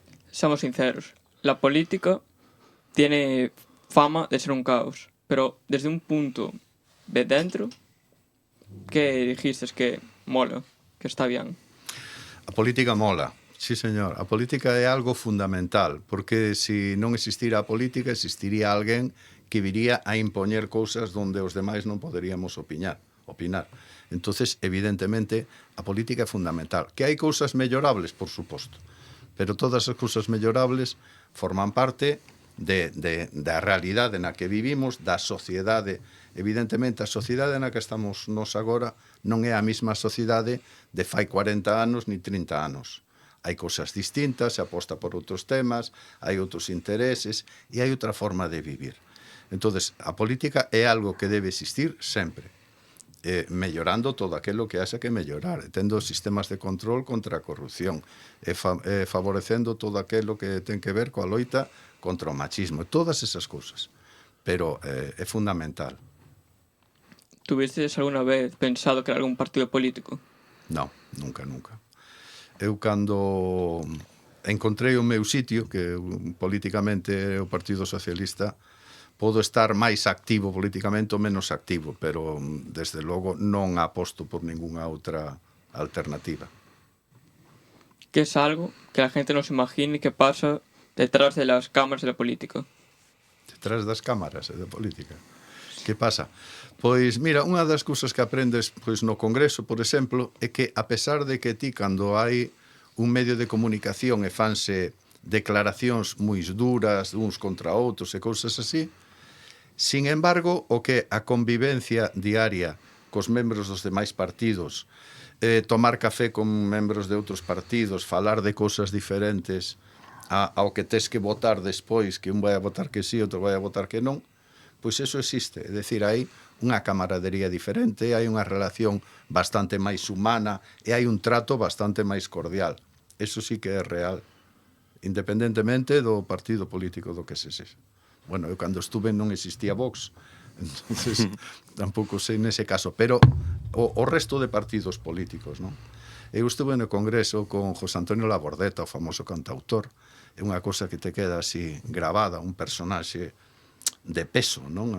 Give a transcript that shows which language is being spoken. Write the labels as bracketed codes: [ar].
[es] Seamos sinceros, la política tiene fama de ser un caos, pero desde un punto de dentro, ¿qué dijiste que mola, que está bien? [gl] A política mola, sí señor. A política é algo fundamental, porque se non existira a política, existiría alguén que viría a impoñer cousas donde os demais non poderíamos opinar. Entonces, evidentemente, a política é fundamental. Que hai cousas mellorables, por suposto, pero todas as cousas mellorables forman parte da realidade na que vivimos, da sociedade. Evidentemente, a sociedade na que estamos nos agora non é a mesma sociedade de fai 40 anos ni 30 anos. Hai cousas distintas, se aposta por outros temas, hai outros intereses e hai outra forma de vivir. Entonces, a política é algo que debe existir sempre, mellorando todo aquilo que haxa que mellorar, tendo sistemas de control contra a corrupción, favorecendo todo aquilo que ten que ver coa loita contra o machismo, todas esas cousas. Pero é fundamental. [es] ¿Tuviste alguna vez pensado crear algún partido político? [gl] Non, nunca. Eu cando encontrei o meu sitio, que políticamente é o Partido Socialista, podo estar máis activo políticamente ou menos activo, pero desde logo non aposto por ningunha outra alternativa. [es] ¿Qué es algo que la gente no se imagine que pasa detrás de las cámaras de la política? [gl] Detrás das cámaras da política. Que pasa? Pois, mira, unha das cousas que aprendes pois no Congreso, por exemplo, é que a pesar de que ti, cando hai un medio de comunicación e fanse declaracións moi duras uns contra outros e cousas así, [es] sin embargo, [gl] o que a convivencia diaria cos membros dos demais partidos, tomar café con membros de outros partidos, falar de cousas diferentes ao que tes que votar despois, que un vai a votar que sí, outro vai a votar que non, pois eso existe. É dicir, hai unha camaradería diferente, hai unha relación bastante máis humana e hai un trato bastante máis cordial. Eso sí que é real, independentemente do partido político do que se sexa. Bueno, eu cando estuve non existía Vox, entonces tampouco sei nese caso, pero o resto de partidos políticos, non? Eu estuve no Congreso con José Antonio Labordeta, o famoso cantautor. É unha cosa que te queda así gravada, un personaxe de peso, non?